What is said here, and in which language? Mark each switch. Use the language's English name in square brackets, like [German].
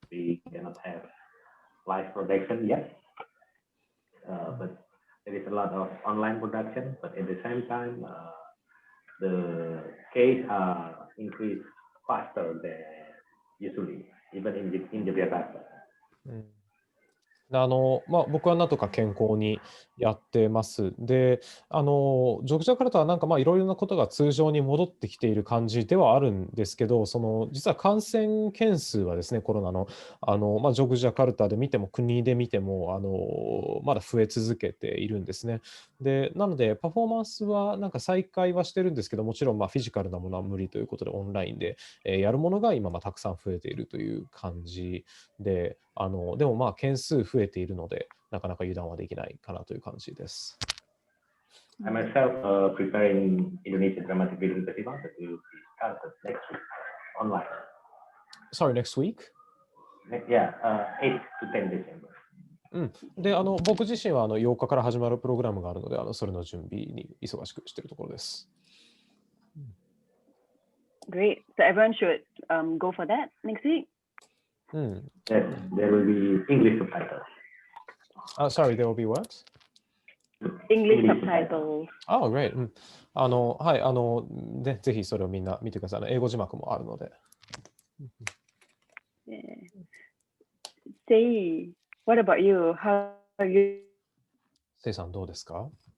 [English] We cannot have live production yet, but there is a lot of online production. But at the same time, the case are increased faster than usually, even in Jakarta. [Japanese] 僕はなんとか健康にやってます。で、ジョグジャカルタはなんかいろいろなことが通常に戻ってきている感じではあるんですけど、実は感染件数はですね、コロナの、ジョグジャカルタで見ても、国で見ても、まだ増え続けているんですね。で、なので、パフォーマンスはなんか再開はしてるんですけど、もちろんフィジカルなものは無理ということで、オンラインでやるものが今たくさん増えているという感じで、でも件数増えているので、なかなか油断はできないかなという感じです。 [English] I myself preparing Indonesian Dramatic Film Festival that will be started next week online. Sorry, next week? Yeah, 8 to 10 December. [Japanese] で、僕自身は8日から始まるプログラムがあるので、それの準備に忙しくしているところです。 [English] Great. So everyone should go for that next week. Yes, there will be English subtitles. Sorry, there will be what? English subtitles. Oh, great. [Japanese] はい、で、ぜひそれをみんな見てください。英語字幕もあるので。 [English] Say, what about you? How are you? [Japanese] せいさんどうですか？